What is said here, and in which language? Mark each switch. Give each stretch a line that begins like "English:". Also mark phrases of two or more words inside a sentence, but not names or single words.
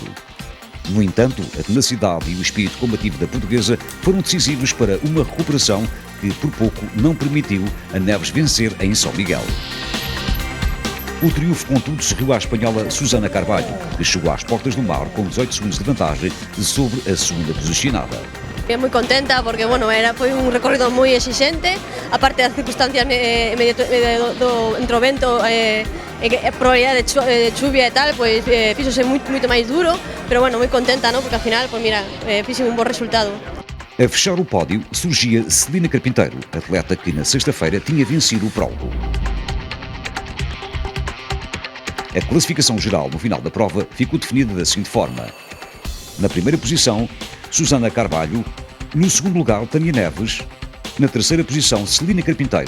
Portuguese: No entanto, a tenacidade e o espírito combativo da portuguesa foram decisivos para uma recuperação que por pouco não permitiu a Neves vencer em São Miguel. O triunfo, contudo, sorriu à espanhola Susana Carvalho, que chegou às portas do mar com 18 segundos de vantagem sobre a segunda posicionada.
Galician: Moi contenta porque, bueno, foi un recorrido moi exixente, aparte das circunstancias entre o vento e a probabilidade de chuvia e tal, pois fíxose moito máis duro, pero bueno, moi contenta, ¿no? Porque ao final, pois mira, fixen un bo resultado.
Portuguese: A fechar o pódio surgia Celina Carpinteiro, atleta que na sexta-feira tinha vencido o prólogo. A classificação geral no final da prova ficou definida da seguinte forma. Na primeira posição, Susana Carvalho. No segundo lugar, Tânia Neves. Na terceira posição, Celina Carpinteiro.